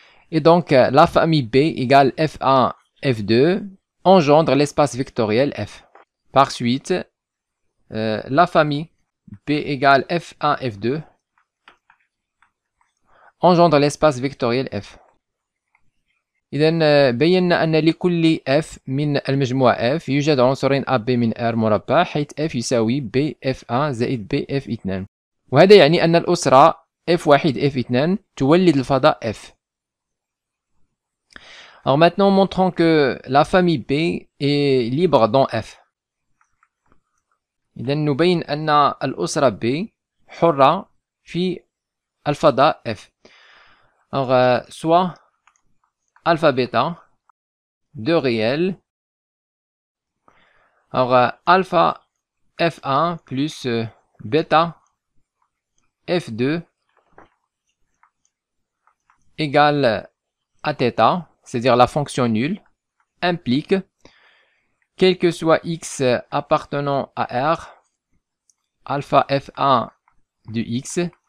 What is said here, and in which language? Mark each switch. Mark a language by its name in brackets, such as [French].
[French] Et donc, la famille B égale f1, f2 engendre l'espace vectoriel f. Par suite, la famille B égale f1, f2 engendre l'espace vectoriel f. [Arabic] إذن بينا أن لكل f من المجموعة f يوجد عنصرين AB من R مربع، حيث f يساوي bf1 زائد bf2. وهذا يعني أن الأسرة f1 f2 تولد الفضاء f. [French] Alors maintenant, montrons que la famille B est libre dans f. [Arabic] إذن نبين أن الأسرة B حرة في الفضاء f. [French] Alors, soit alpha bêta, deux réels. Alors, alpha f1 plus bêta f2 égale à θ, c'est-à-dire la fonction nulle, implique, quel que soit x appartenant à R, alpha f1 de x